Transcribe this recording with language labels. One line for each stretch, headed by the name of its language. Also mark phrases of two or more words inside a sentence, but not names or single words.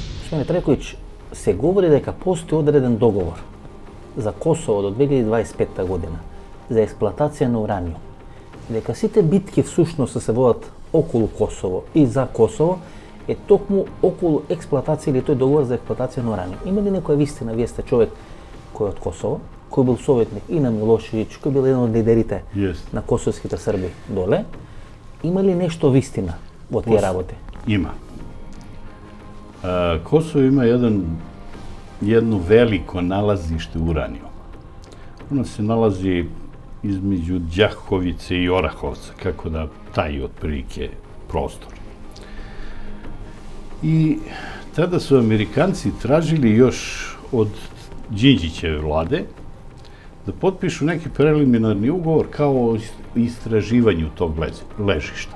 Macedonian: Gospodine Trajković, se govori дека постои одреден договор за Косово до 2025 година за експлоатација на ураниум. Дека сите битки всушност се водат околу Косово и за Косово е токму околу експлоатација или тој договор за експлоатација на ураниум. Има ли некоја вистина? Вие сте човек кој е од Косово, кој бил советник и на Милошевиќ, кој бил еден од лидерите на косовските срби доле. Има ли нешто вистина во тие работи? Има. Косово има
Serbian: jedno veliko nalazište uranijuma. Ono se nalazi između Đakovice i Orahovca, kako da taj otprilike prostor. I tada su Amerikanci tražili još od Đinđićeve vlade da potpišu neki preliminarni ugovor kao o istraživanju tog ležišta.